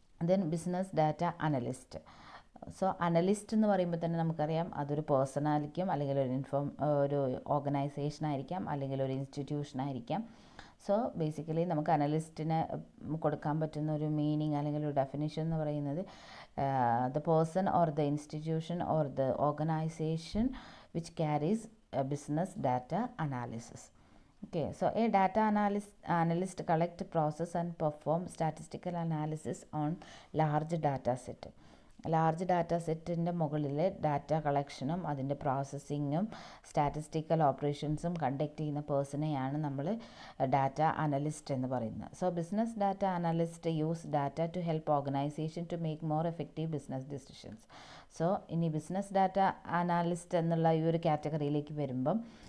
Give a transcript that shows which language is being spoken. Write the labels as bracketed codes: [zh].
[ml] Then business data analyst. So analyst എന്ന് പറയുമ്പോൾ തന്നെ നമുക്കറിയാം അതൊരു പേഴ്സൺ ആയിരിക്കും, അല്ലെങ്കിൽ ഒരു ഓർഗനൈസേഷൻ ആയിരിക്കാം, അല്ലെങ്കിൽ ഒരു ഇൻസ്റ്റിറ്റ്യൂഷൻ ആയിരിക്കാം. സോ ബേസിക്കലി നമുക്ക് അനലിസ്റ്റിന് കൊടുക്കാൻ പറ്റുന്ന ഒരു മീനിങ് അല്ലെങ്കിൽ ഒരു ഡെഫിനിഷൻ എന്ന് പറയുന്നത് [en] The person or the institution or the organisation which carries business data analysis. Okay, so a data analyst collect, process and perform statistical analysis on large data set. [ml] Large data സെറ്റിൻ്റെ മുകളിൽ data കളക്ഷനും അതിൻ്റെ പ്രോസസ്സിങ്ങും statistical ഓപ്പറേഷൻസും conduct ചെയ്യുന്ന പേഴ്സണെയാണ് നമ്മൾ data analyst എന്ന് പറയുന്നത്. [en] So business data analyst use data to help organisation to make more effective business decisions. [ml] So ഇനി business data analyst എന്നുള്ള ഈ ഒരു കാറ്റഗറിയിലേക്ക് വരുമ്പം